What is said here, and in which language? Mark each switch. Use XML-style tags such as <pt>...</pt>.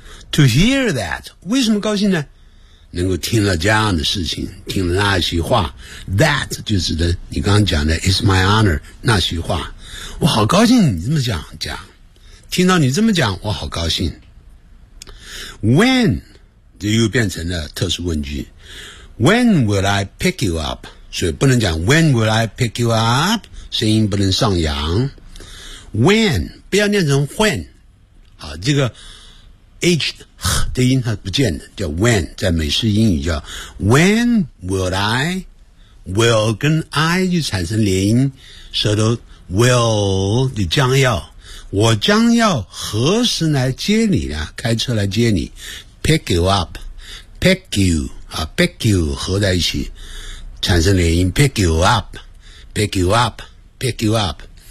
<zh>to hear that 为什么高兴呢能够听了这样的事情听了那些话 that 就指的你刚刚讲的 it's my honor 那些话我好高兴你这么讲听到你这么讲我好高兴 when 这又变成了特殊问句</zh> <en>When will I pick you up?</en> <zh>所以不能讲</zh> <en>When will I pick you up?</en> <zh>声音不能上扬 When 不要念成 When 好这个 H 的音它不见了叫 When 在美式英语叫 When will I Will 跟 I 就产生连音舌头 Will 就将要我将要何时来接你呢开车来接你</zh> <en>Pick you up Pick youpick you 合在一起产生连音 pick you up</en> <zh>pick you up pick you up</zh>